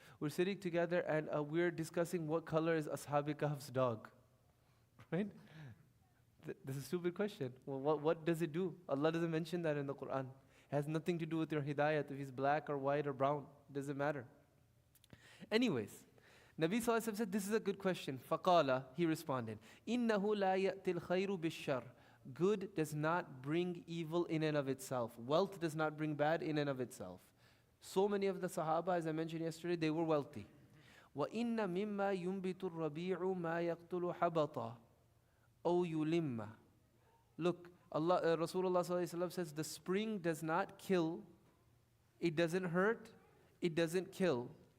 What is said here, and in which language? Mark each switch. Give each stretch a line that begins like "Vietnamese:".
English: We're sitting together and we're discussing what color is Ashab-e Kahf's dog. Right? This is a stupid question. Well, what does it do? Allah doesn't mention that in the Quran. It has nothing to do with your hidayat. If he's black or white or brown, it doesn't matter. Anyways, Nabi Sallallahu Alaihi Wasallam said, this is a good question.
Arabic: فَقَالَ.
English: He responded,
Arabic: إِنَّهُ لَا يَأْتِ الْخَيْرُ بِالشَّرِّ.
English: Good does not bring evil in and of itself. Wealth does not bring bad in and of itself. So many of the Sahaba, as I mentioned yesterday, they were wealthy.
Arabic: وَإِنَّ مِمَّا يُنْبِتُ الرَّبِيعُ مَا يَقْتُلُ حَبَطًا أَوْ يُلِمَّ.
English: Look, Rasulullah Sallallahu Alaihi Wasallam says, the spring does not kill, it doesn't hurt, it doesn't kill.